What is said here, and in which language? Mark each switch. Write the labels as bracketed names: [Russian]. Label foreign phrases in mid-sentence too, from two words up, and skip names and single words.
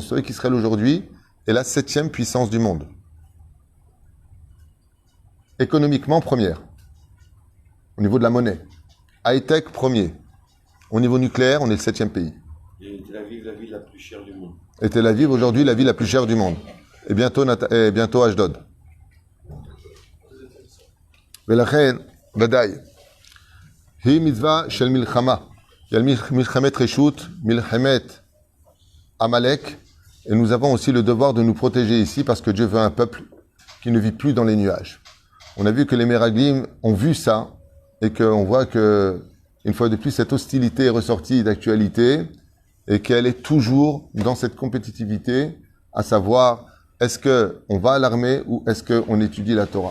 [French] Vous savez qu'Israël aujourd'hui est la 7e puissance du monde. Économiquement, première. Au niveau de la monnaie. High-tech, premier. Au niveau nucléaire, on est le 7e pays. Et Tel Aviv, la ville la plus chère du monde. Et Tel Aviv, aujourd'hui, la ville la plus chère du monde. Et bientôt Ashdod. [Hebrew] ולכן, ודאי, היא מצווה של מלחמה. [French] Il y a [Hebrew] מלחמת רשות, מלחמת Amalek, [French] et nous avons aussi le devoir de nous protéger ici parce que Dieu veut un peuple qui ne vit plus dans les nuages. On a vu que les Meraglim ont vu ça et qu'on voit que, une fois de plus, cette hostilité est ressortie d'actualité et qu'elle est toujours dans cette compétitivité, à savoir, est-ce qu'on va à l'armée ou est-ce qu'on étudie la Torah?